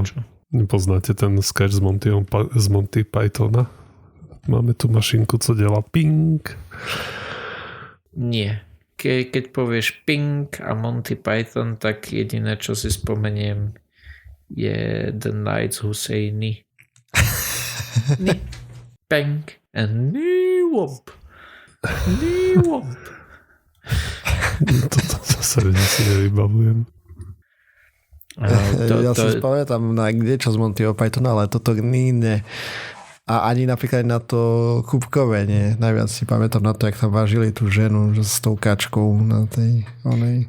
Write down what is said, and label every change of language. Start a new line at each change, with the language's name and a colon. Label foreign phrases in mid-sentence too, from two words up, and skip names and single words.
Slovak: Nepoznáte ten sketch z Monty Pythona?
Czech: Máme tu mašinku, co delá ping.
Slovak: Nie. Keď povieš ping a Monty Python, tak jediné, čo si spomeniem, je
English: The Knights who say ni. Ni. Peng. And ni womp. Ni womp.
Slovak: Toto zase si nevybavujem. Ja si spamätám na čo z Montyho Pythona, ale toto nie. A ani napríklad na to kúbkové, nie. Najviac si pamätám na to, jak tam vážili tú ženu s tou kačkou na tej onej.